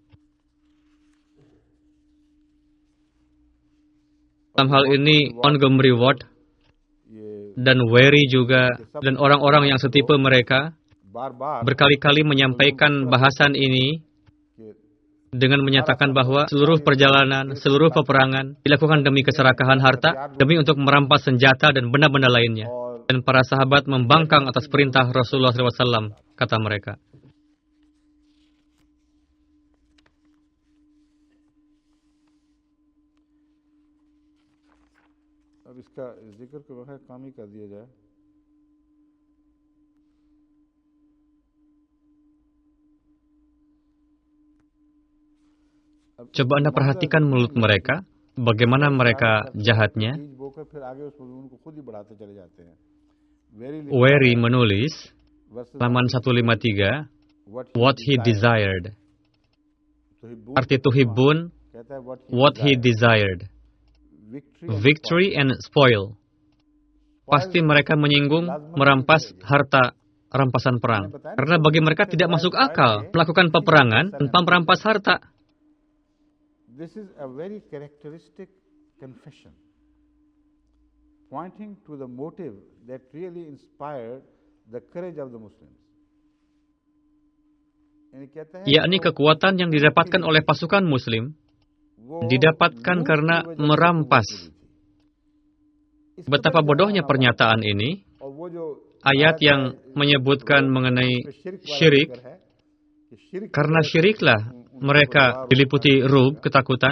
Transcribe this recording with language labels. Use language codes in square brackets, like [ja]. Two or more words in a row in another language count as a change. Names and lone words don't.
[id] Dalam hal ini, Montgomery Ward dan Wery juga, dan orang-orang yang setipe mereka, berkali-kali menyampaikan bahasan ini dengan menyatakan bahwa seluruh perjalanan, seluruh peperangan dilakukan demi keserakahan harta, demi untuk merampas senjata dan benda-benda lainnya. Dan para sahabat membangkang atas perintah Rasulullah SAW, kata mereka. अब इसका जिक्र को वह काम ही कर दिया जाए. Coba Anda perhatikan mulut mereka, bagaimana mereka jahatnya. Wery menulis, halaman 153, [en] what he desired. Arti tuhibbun, what he desired. Victory and spoil. [id] Pasti mereka menyinggung merampas harta rampasan perang. Karena bagi mereka tidak masuk akal melakukan peperangan tanpa merampas harta. [en] This is a very characteristic confession, pointing to the motive that really inspired the courage of the Muslims. [id] Yakni kekuatan yang didapatkan oleh pasukan Muslim, didapatkan karena merampas. Betapa bodohnya pernyataan ini. Ayat yang menyebutkan mengenai syirik, karena syiriklah mereka diliputi ru'b, ketakutan.